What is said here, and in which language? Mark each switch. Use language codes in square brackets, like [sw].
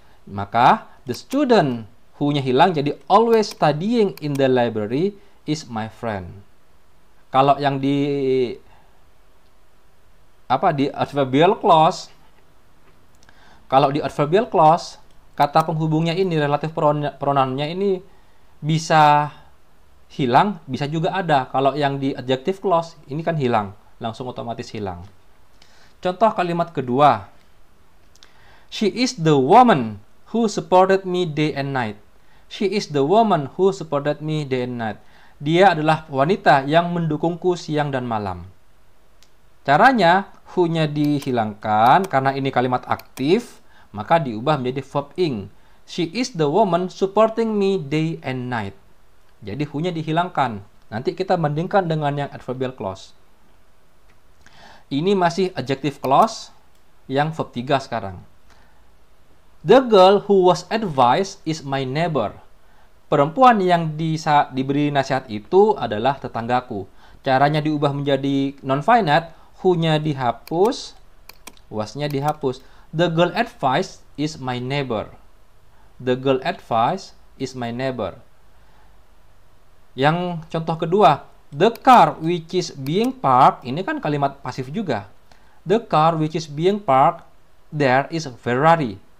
[id] Maka [en] the student who-nya [id] hilang jadi [en] always studying in the library is my friend. [id] Kalau yang di adverbial clause, kata penghubungnya ini, relative pronoun-nya ini bisa hilang, bisa juga ada. Kalau yang di adjective clause ini kan hilang, langsung otomatis hilang. Contoh kalimat kedua. [en] She is the woman who supported me day and night. She is the woman who supported me day and night. [id] Dia adalah wanita yang mendukungku siang dan malam. Caranya, who-nya dihilangkan karena ini kalimat aktif, maka diubah menjadi verb ing. [en] She is the woman supporting me day and night. [id] Jadi who-nya dihilangkan. Nanti kita bandingkan dengan yang adverbial clause. Ini masih adjective clause yang verb 3 sekarang. [en] The girl who was advised is my neighbor. [id] Perempuan yang diberi nasihat itu adalah tetanggaku. Caranya diubah menjadi non-finite, who-nya dihapus, Was-nya dihapus. [en] The girl advice is my neighbor. The girl advice is my neighbor. [id] Yang contoh kedua, [en] the car which is being parked, [id] ini kan kalimat pasif juga. [en] The car which is being parked there is a Ferrari.